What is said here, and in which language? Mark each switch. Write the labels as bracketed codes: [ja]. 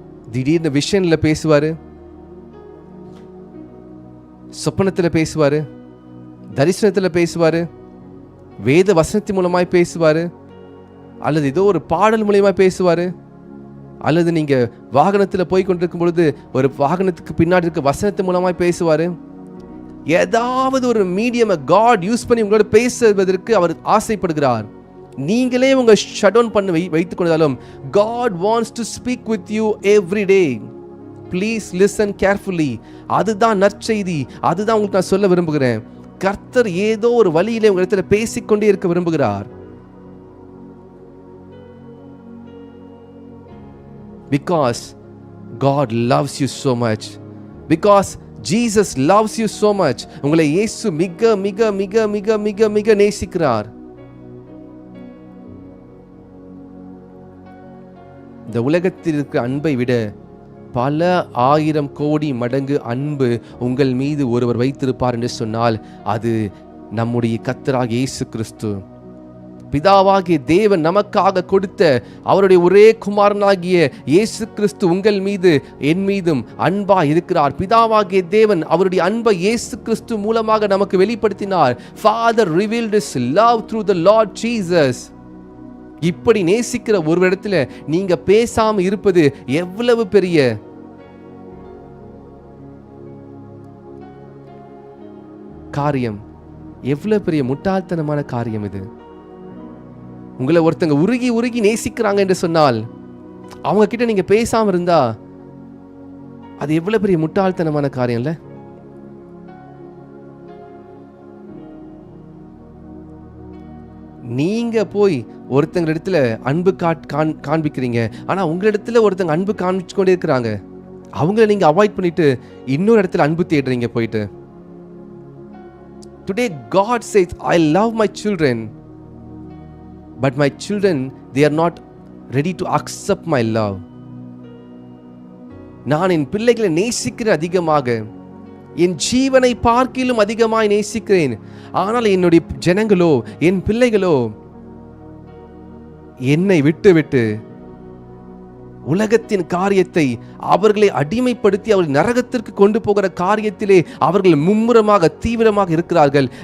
[ta] திடீர்னு விஷன்ல பேசுவாரு, சொப்பனத்துல பேசுவாரு, தரிசனத்துல பேசுவாரு, வேத வசனத்தின் மூலமாய் பேசுவாரு, அல்லது ஏதோ ஒரு பாடல் மூலமா பேசுவாரு, அல்லது நீங்க வாகனத்துல போய் கொண்டிருக்கும் பொழுது ஒரு வாகனத்துக்கு பின்னாடி இருக்க வசனத்தின் மூலமாய் பேசுவாரு. ஏதாவது ஒரு மீடியம் காட் யூஸ் பண்ணி உங்களோட பேசுவதற்கு அவர் ஆசைப்படுகிறார். நீங்களே உங்க ஷட் டவுன் பண்ணி வைத்துக் கொண்டாலும் [en] God wants to speak with you every day. Please listen carefully. [ta] அதுதான் நற்செய்தி. அதுதான் உங்களுக்கு நான் சொல்ல விரும்புகிறேன். கர்த்தர் ஏதோ ஒரு வழியிலே உங்க இடத்துல பேசிக்கொண்டே இருக்க விரும்புகிறார். [en] Because God loves you so much. Because Jesus loves you so much. [ta] உங்களை இயேசு மிக மிக மிக மிக மிக மிக நேசிக்கிறார். இந்த உலகத்தில் இருக்கிற அன்பை விட பல 1000 கோடி மடங்கு அன்பு உங்கள் மீது ஒருவர் வைத்திருப்பார் என்று சொன்னால் அது நம்முடைய கர்த்தராகிய இயேசு கிறிஸ்து. பிதாவாகிய தேவன் நமக்காக கொடுத்த அவருடைய ஒரே குமாரனாகிய இயேசு கிறிஸ்து உங்கள் மீது என் மீதும் அன்பா இருக்கிறார். பிதாவாகிய தேவன் அவருடைய அன்பை இயேசு கிறிஸ்து மூலமாக நமக்கு வெளிப்படுத்தினார். [en] Father revealed his love through the Lord Jesus. [ta] இப்படி நேசிக்கிற ஒரு இடத்துல நீங்க பேசாம இருப்பது எவ்வளவு பெரிய காரியம், எவ்வளவு பெரிய முட்டாள்தனமான காரியம் இது. உங்களை ஒருத்தங்க உருகி உருகி நேசிக்கிறாங்க என்று சொன்னால் அவங்க கிட்ட நீங்க பேசாம இருந்தா அது எவ்வளவு பெரிய முட்டாள்தனமான காரியம் இல்ல? நீங்க போய் ஒருத்தங்க இடத்துல அன்பு காண்பிக்கிறீங்க, ஆனா உங்க இடத்துல ஒருத்தங்க அன்பு காண்பிச்சு கொண்டே இருக்கிறாங்க. அவங்கள நீங்க அவாய்ட் பண்ணிட்டு இன்னொரு இடத்துல அன்பு தேடுறீங்க போயிட்டு. [en] Today God says, I love my children, but my children, they are not ready to accept my love. [ta] நான் என் பிள்ளைகளை நேசிக்கிறேன் அதிகமாக, என் ஜீவனை பார்க்கிலும் அதிகமாய் நேசிக்கிறேன். ஆனால் என்னுடைய ஜனங்களோ, என் பிள்ளைகளோ என்னை விட்டு உலகத்தின் காரியத்தை அவர்களை அடிமைப்படுத்தி அவர்கள் நரகத்திற்கு கொண்டு போகிற காரியத்திலே அவர்கள் மும்முரமாக தீவிரமாக இருக்கிறார்கள்.